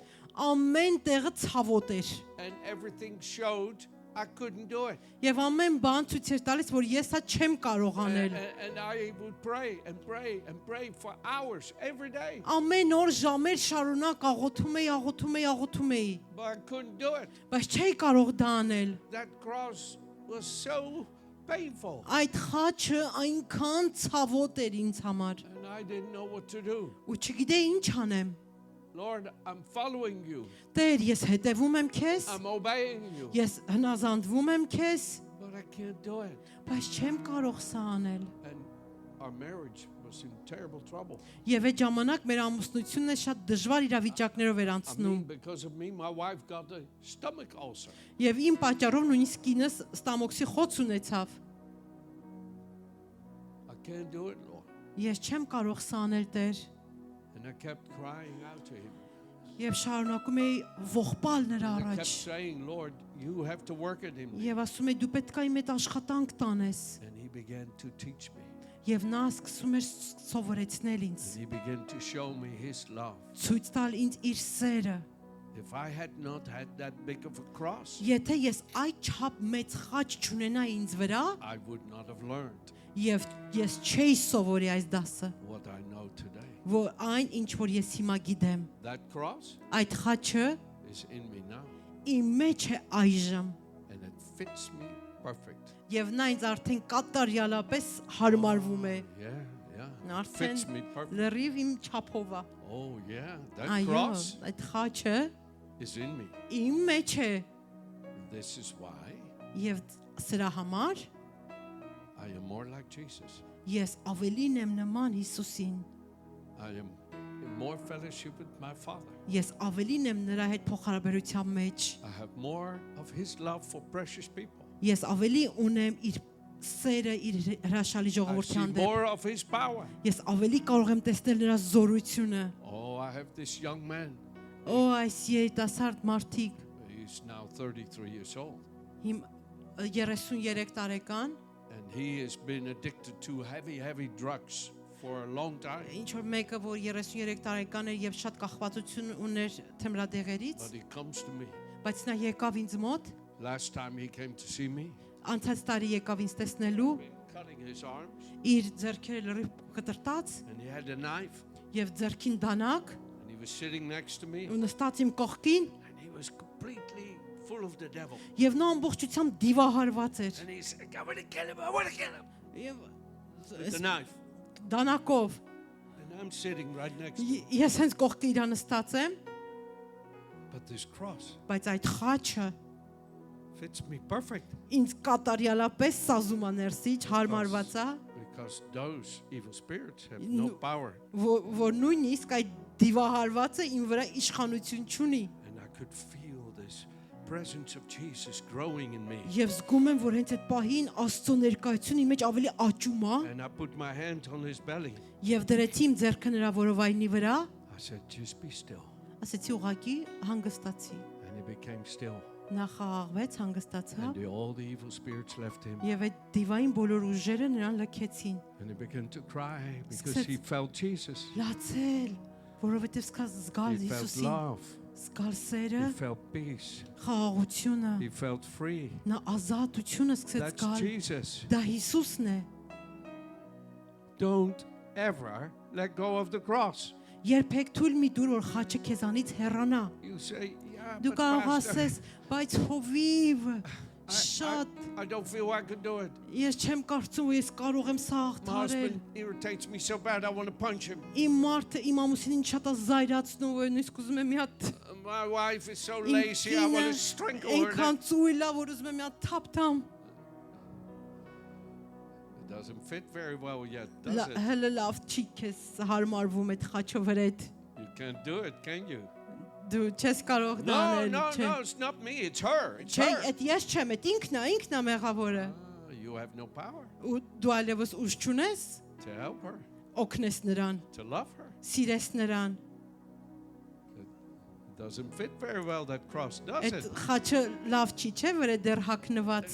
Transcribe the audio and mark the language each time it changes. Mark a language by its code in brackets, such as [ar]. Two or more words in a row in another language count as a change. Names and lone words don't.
[hy] Ամեն տեղը ցավոտ էր։ [en] And everything showed I couldn't do it. [hy] Եվ ամեն բան ցույց էր տալիս, որ ես դա չեմ կարող անել։ [en] And I would pray and pray and pray for hours every day. [hy] Ամեն օր ժամեր շարունակ աղոթում էի։ [en] But I couldn't do it. [hy] Բայց չէի կարող դա անել։ [en] That cross was so painful. [hy] Այդ խաչը այնքան ցավոտ էր ինձ համար։ [en] And I didn't know what to do. [hy] Ու չգիտեի ինչ անեմ։ [en] Lord, I'm following you. [hy] Տեր, ես հետևում եմ քեզ։ [en] I'm obeying you. [hy] Ես հնազանդվում եմ քեզ, [en] But I can't do it. [hy] բայց չեմ կարող սա անել։ [en] And our marriage was in terrible trouble. [hy] Եվ այդ ժամանակ մեր ամուսնությունն է շատ դժվար իրավիճակներով էր [en] I [hy] անցնում։ [en] mean, because of me, my wife got a stomach ulcer. [hy] Եվ իմ պատճառով նույնիսկ կինս ստամոքսի խոց ունեցավ։ [en] I can't do it, Lord. [hy] Ես չեմ կարող սա անել, Տեր։ [en] And I kept crying out to him. [hy] Եվ շարունակում էի ողբալ նրա [en] I kept [hy] առաջ։ [en] saying, Lord, you have to work it in me. [hy] Եվ ասում էի դու պետք է իմ այդ աշխատանք տանես։ [en] And he began to teach me. [hy] Եվ նա սկսում էր սովորեցնել ինձ, [en] And he began to show me his love. [hy] ցույց տալ ինձ իր սերը։ [en] If I had not had that big of a cross, [hy] Եթե ես այդ չափ մեծ խաչ չունենայի ինձ վրա, [en] I would not have learned [hy] եւ ես չէի սովորի այս դասը, [en] what I know today. [hy] որ այն ինչ որ ես հիմա գիտեմ, [en] That cross [hy] այդ խաչը [en] is in me now. [hy] իմ մեջ է այժմ, [en] And it fits me perfect. [hy] եւ նա ինձ արդեն կատարյալապես հարմարվում է, [en] Yeah, yeah. [hy] Նա [en] Fits [hy] արդեն [en] me perfect. [hy] լրիվ իմ չափով է։ [en] Oh, yeah. That [hy] Այո, [en] cross [hy] այդ խաչը [en] is in me. [hy] իմ մեջ է [en] This is why [hy] եւ սրա համար [en] I am more like Jesus. [hy] ես ավելին եմ նման Հիսուսին։ [en] I am in more fellowship with my Father. [hy] Ես ավելին եմ նրա հետ փոխհարաբերության մեջ։ [en] I have more of His love for precious people. [hy] Ես ավելի ունեմ իր սերը իր հրաշալի [en] I see [hy] ժողովրդի հանդեպ։ [en] more of His power. [hy] Ես ավելի կարող եմ տեսնել նրա զորությունը։ [en] Oh, I have this young man. [hy] Օ, այս երիտասարդ մարդիկ, [en] He's now 33 years old. [hy] իմ 33 տարեկան, [en] And he has been addicted to heavy drugs for a long time. [hy] ինչ որ մեկը որ 33 տարեկան էր եւ շատ կախվածություն ուներ թմրադեղերից, [en] But he comes to me. [hy] բայց նա եկավ ինձ մոտ, [en] Last time he came to see me, [hy] անցած տարի եկավ ինձ տեսնելու, [en] cutting his arms, [hy] իր ձեռքերը լրիվ կտրտած [en] and he had a knife, [hy] եւ ձեռքին դանակ, [en] and he was sitting next to me, [hy] ու նստած իմ կողքին [en] and he was completely full of the devil. [hy] եւ նա ամբողջությամբ դիվահարված էր։ [en] And he said, I want to kill him, I want to kill him. [hy] Եվ [en] With the knife. [hy] դանակով [en] And I'm sitting right next to him. [hy] ես հենց կողքի իրա նստած եմ, [en] But this cross [hy] բայց այդ խաչը [en] fits me perfect. [hy] ինձ կատարյալապես սազում է ներսից, հարմարված է, [en] Because those evil spirits have no power. [hy] որ նույնիսկ այդ դիվահարվածը իմ վրա իշխանություն չունի։ [en] And I could feel this presence of Jesus growing in me. [hy] Եվ զգում եմ, որ հենց այդ պահին Աստծո ներկայությունը իմ մեջ ավելի աճում է, [en] And I put my hand on his belly. [hy] եւ դրեցի իմ ձեռքը նրա որովայնի վրա, [en] I said, just be still. [hy] ասեցի ուղակի հանգստացի։ [en] And he became still. [hy] Նա խաղաղվեց, հանգստացավ, [en] All the evil spirits left him. [hy] եւ այդ դիվային բոլոր ուժերը նրան լքեցին։ [en] And he began to cry because [hy] Սկսեց [en] he felt Jesus. [hy] լացել, որովհետեւ սկաց զգալ [en] He felt [hy] Հիսուսին, [en] love. [hy] զգալ սերը, [en] He felt peace. [hy] խաղաղությունը, [en] He felt free. [hy] նա ազատությունը սկսեց [en] That's [hy] զգալ։ [en] Jesus. [hy] Դա Հիսուսն է։ [en] Don't ever let go of the cross. [hy] Երբեք թույլ մի դուր որ խաչը քեզանից հեռանա։ [en] You say, yeah, [hy] Դու [en] but [hy] կարող [en] pastor, [hy] ասես, բայց հովիվ շատ [en] I don't feel I can do it. [hy] ես չեմ կարծում որ ես կարող եմ սա [en] My [hy] հաղթարել։ [en] husband irritates me so bad I want to punch him. [hy] Իմ մարդը իմ ամուսինին շատ է զայրացնում, որ նույնիսկ ուզում եմ մի հատ [en] My wife is so [hy] իմ [en] lazy I want [hy] կինը [en] to strangle her. [hy] այնքան ծույլ է, որ ուզում եմ մի հատ թափ տամ։ [en] It doesn't fit very well yet, does it? [hy] Հələ լավ չի քեզ հարմարվում այդ խաչը վրեդ։ [en] You can't do it, can you? [hy] Դու չես կարող դա անել, չէ։ [en] No, it's not me, it's her. It's [hy] Չէ, [en] her. [hy] այդ ես չեմ, այդ ինքն է մեղավորը։ [en] You have no power [hy] Ու դու այլևս ուժ չունես [en] to help her, [hy] օգնես նրան, [en] to love her. [hy] սիրես նրան։ [en] It doesn't fit very well, that cross, does [hy] Այդ [en] it? [hy] խաչը լավ չի, չէ՞ որ է դեռ հակնված։